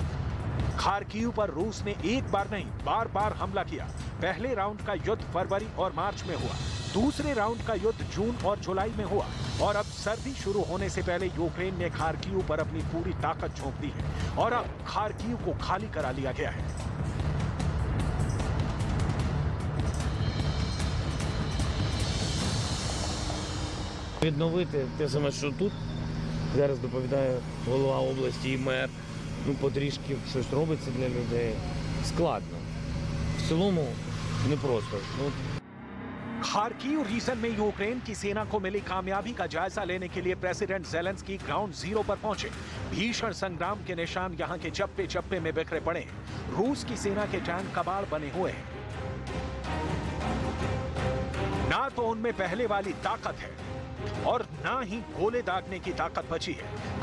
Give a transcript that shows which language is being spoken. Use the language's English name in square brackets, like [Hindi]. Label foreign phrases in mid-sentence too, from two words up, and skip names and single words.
[Hindi] खार्किव पर रूस ने एक बार नहीं, बार बार हमला किया। पहले राउंड का युद्ध फरवरी और मार्च में हुआ, दूसरे राउंड का युद्ध जून और जुलाई में हुआ और अब सर्दी शुरू होने से पहले यूक्रेन ने खार्किव पर अपनी पूरी ताकत झोंक दी है और अब खार्किव को खाली करा लिया गया है। [Ukrainian] Відновити те саме, що тут зараз доповідає голова області і мер. Потрішки щось робиться для людей. Складно. В цілому непросто. [Hindi] खार्किव रीजन में यूक्रेन की सेना को मिली कामयाबी का जायजा लेने के लिए प्रेसिडेंट ज़ेलेंस्की [English] ground zero [Hindi] पर पहुंचे। भीषण संग्राम के निशान यहां के चप्पे चप्पे में बिखरे पड़े हैं। रूस की सेना के टैंक कबाड़ बने हुए हैं। ना तो उनमें पहले वाली ताकत है और ना ही गोले दागने की ताकत बची है।